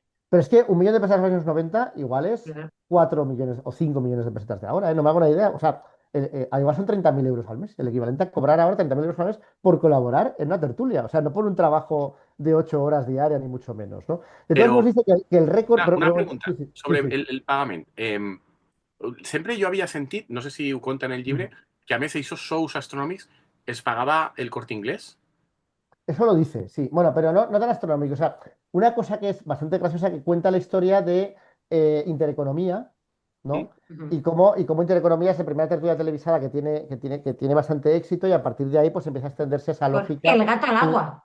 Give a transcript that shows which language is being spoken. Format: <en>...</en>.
<es>pero es que 1 millón de pesetas en los años 90 igual es Claro. 4 millones o 5 millones de pesetas de ahora, ¿eh? No me hago una idea. O sea, igual son 30.000 euros al mes, el equivalente a cobrar ahora 30.000 euros al mes por colaborar en una tertulia. O sea, no por un trabajo de 8 horas diarias, ni mucho menos, ¿no? De todos</es> <ca>Però</ca> <es>modos, dice que el récord.</es> <ca>una pregunta</ca> <es>Sí, sí, sí,</es> <ca>sobre</ca> <es>sí.</es> <ca>el pagament. Sempre jo havia sentit, no sé si ho conta en el llibre, que a més aquests sous astronòmics es pagava el Corte Inglés.</ca> <es>Eso lo dice, sí. Bueno, pero no tan astronómico. O sea, una cosa que es bastante graciosa que cuenta la historia de Intereconomía, Mm? ¿no? Ujú. Y cómo Intereconomía es la primera tertulia televisada que tiene bastante éxito y a partir de ahí pues empieza a extenderse esa Con lógica. el gato al agua.</es>